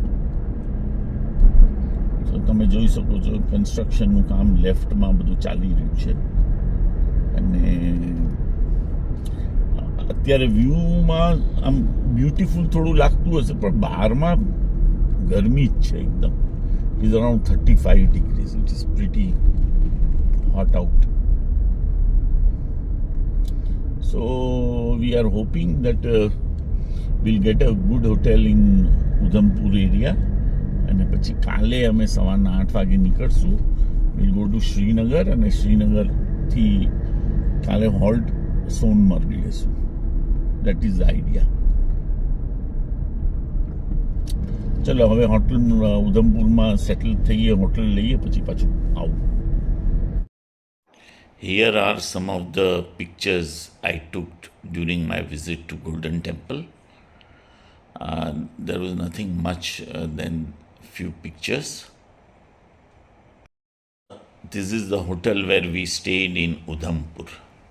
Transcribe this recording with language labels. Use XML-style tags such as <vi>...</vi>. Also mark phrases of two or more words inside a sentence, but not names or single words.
<gu>તો તમે જોઈ શકો છો કન્સ્ટ્રક્શનનું કામ લેફ્ટમાં બધું ચાલી રહ્યું છે અને અત્યારે વ્યૂમાં આમ બ્યુટીફુલ થોડું લાગતું હશે, પણ બહારમાં ગરમી જ છે એકદમ.</gu> <en>it is around 35 degrees. it is pretty hot out. so we are hoping that we'll get a good hotel in ઉધમપુર એરિયા</en> <gu>અને પછી કાલે અમે સવારના 8 વાગે નીકળશું.</gu> <en>we'll go to</en> <gu>શ્રીનગર અને શ્રીનગરથી કાલે હોલ્ટ સોનમર્ગ લેશું.</gu> <en>that is the idea.</en> <gu>ચલો હવે હોટલ ઉધમપુરમાં સેટલ થઈએ, હોટલ લઈએ, પછી પાછું આવું.</gu> <en>Here are some of the pictures I took during my visit to Golden Temple. There was nothing much than few pictures. This is the hotel where we stayed in Udhampur.</en>